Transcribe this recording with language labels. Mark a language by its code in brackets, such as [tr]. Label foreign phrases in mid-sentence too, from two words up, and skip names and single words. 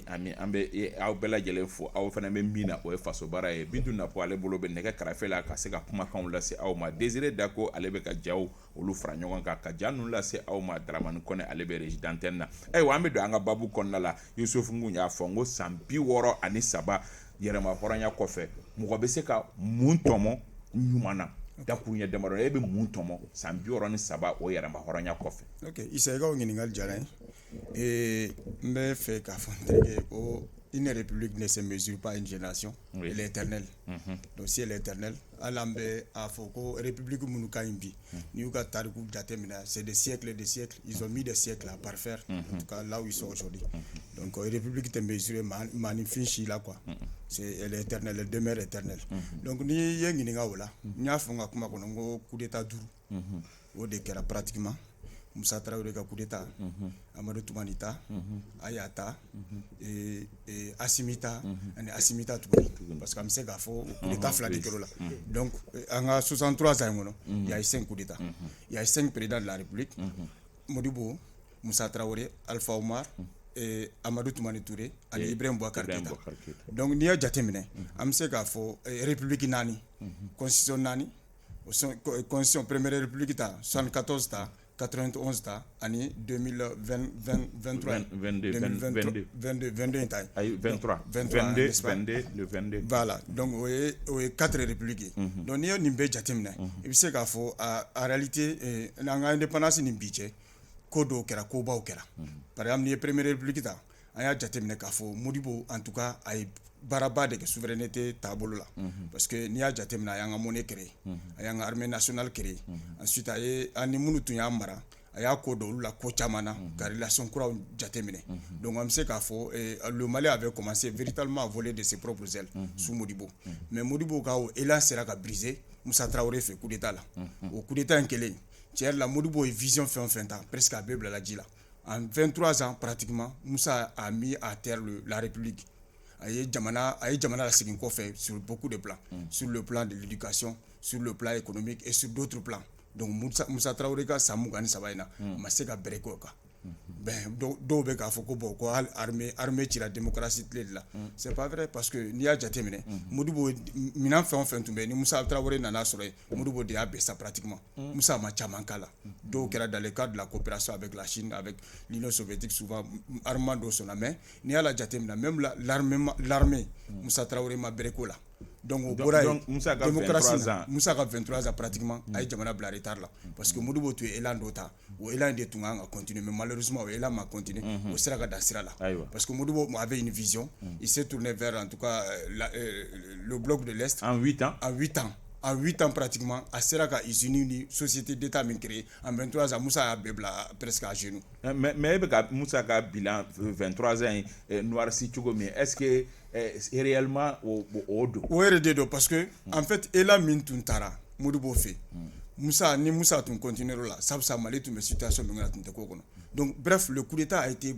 [bm] ami an bɛ aw bɛɛ lajɛlen fo aw fana bɛ min na o ye faso baara ye Bintu Napɔ ale bolo bɛ nɛgɛ karafe la ka se ka kumakanw lase aw ma Désiré Dako ale bɛ ka jaw olu fara ɲɔgɔn kan ka ja ninnu lase aw ma Daramani Kɔnɛ ale bɛ [fr] régie d'antenne [bm] na ayiwa an bɛ don an ka babu kɔnɔna la Yusufu n kun y'a fɔ n ko san 63 yɛrɛma hɔrɔnya kɔfɛ mɔgɔ bɛ se ka mun tɔmɔ ɲuman na dakuruɲɛ damadɔ e bɛ mun tɔmɔ san 63 o yɛrɛma hɔrɔnya kɔfɛ. Ok Isa i ka o ɲininkali diyara n ye n bɛ fɛ k'a fɔ n terikɛ ko [fr] une république ne se mesure pas une génération elle est éternelle [bm] donc si elle est éternelle hali an bɛ a fɔ ko république minnu ka ɲi bi n'i y'u ka tariku [fr] jateminɛ c'est des siècles et des siècles ils ont mis des siècles à parfaire en tout cas là où ils sont aujourd'hui donc [bm] république tɛ mesuré maanifin si la [fr] quoi c'est elle est éternelle elle demeure [bm] éternelle donc n'i ye ɲininka o la n y'a fɔ n ka kuma kɔnɔ n ko [fr] coup d'état [bm] 5 o de kɛra pratiquement Moussa Traoré ka coup d'état Amadou Toumani ta Ayata Assimita ani Assimita tuguni [fr] parce que [bm] an bɛ se k'a fɔ [fr] coup d'état [bm] fila de kɛr'o la donc an ka 63 ans in kɔnɔ [fr] il y a eu 5 coups d'état il y a eu 5 présidents de la République [bm] Modibo Moussa Traoré Alpha Oumar Amadou Toumani Touré ani Ibrahim Boubacar Keïta donc n'i y'a jateminɛ an bɛ se k'a fɔ république 4 constitution 4 [fr] constitution première république [bm] ta 74 ta 91 ta ani 2023 22 ta ayi 23 le 22 [fr] voilà donc [bm] o ye 4 [fr] républiques donc [bm] n'i ye nin bɛɛ jateminɛ i bɛ se k'a fɔ [fr] en réalité [bm] n'an ka indépendance ni bi cɛ ko dɔw kɛra kobaw kɛra [fr] par exemple [bm] n'i ye [fr] première république [bm] ta an y'a jateminɛ k'a fɔ Modibo [fr] en tout cas [bm] a ye baaraba de kɛ souveraineté taabolo la [fr] parce que [bm] n'i y'a jateminɛ a y'an ka [fr] monnaie créé [bm] a y'an ka armée [fr] nationale créé [bm] ensuite a ye an ni minnu tun y'a mara a y'a ko dɔn olu la ko caman na ka relation kuraw jateminɛ donc an bɛ se k'a fɔ [fr] le Mali avait commencé véritablement à voler de ses propres ailes sous Modibo mais [bm] Modibo ka o élan sera ka briser Moussa Traoré fɛ [fr] coup d'état [bm] la o [fr] coup d'état [bm] in kɛlen tiɲɛ yɛrɛ la Modibo ye vision fɛn o fɛn ta presque a bɛɛ bilala ji la [fr] en 23 ans pratiquement Moussa a mis à terre la République [bm] a ye jamana la segin kɔfɛ [fr] sur beaucoup de plans sur le plan de l'éducation sur le plan économique et sur d'autres plans donc [bm] Moussa Traoré ka san 23 in na ma se ka bɛrɛ k'o kan ben dɔw bɛ k'a fɔ ko bon ko armée cira démocratie tile de la [fr] c'est pas vrai parce que [bm] n'i y'a jateminɛ Modibo minɛn fɛn o fɛn tun bɛ ni Musa Traoré nana sɔrɔ yen Modibo de y'a bɛɛ sa pratiquement Musa ma caman k'a la dɔw kɛra [fr] dans le cadre de la coopération avec la Chine avec l'Union soviétique souvent armement [bm] dɔw sɔnna mais n'i y'a la jateminɛ [fr] même l'armée [bm] Musa Traoré ma bɛrɛ ko la donc o bɔra yen Musa ka 23 ans pratiquement a ye jamana bila retard la [fr] parce que [bm] Modibo tun ye élan dɔ ta o élan de tun kan ka continuer [fr] mais malheureusement [bm] o élan ma continuer o sera ka dan sira la [fr] parce que Modibo avait une vision il s'est tourné vers en tout cas le bloc de l'Est en 8 ans en 8 ans pratiquement [bm] a sera ka usine ni [fr] société d'état [bm] min [fr] créé en 23 ans [bm] Musa y'a bɛɛ bila [fr] presque à genoux [bm] mais e bɛ ka Musa ka bilan [fr] 23 ans noirci [bm] cogo min [fr] est-ce que réellement [bm] o do o yɛrɛ de don [fr] parce que en fait [bm] élan min tun taara Modibo fɛ Musa tun continuer la sabsa Mali tun bɛ situation min na tun tɛ ko kɔnɔ [fr] donc bref le coup d'état a été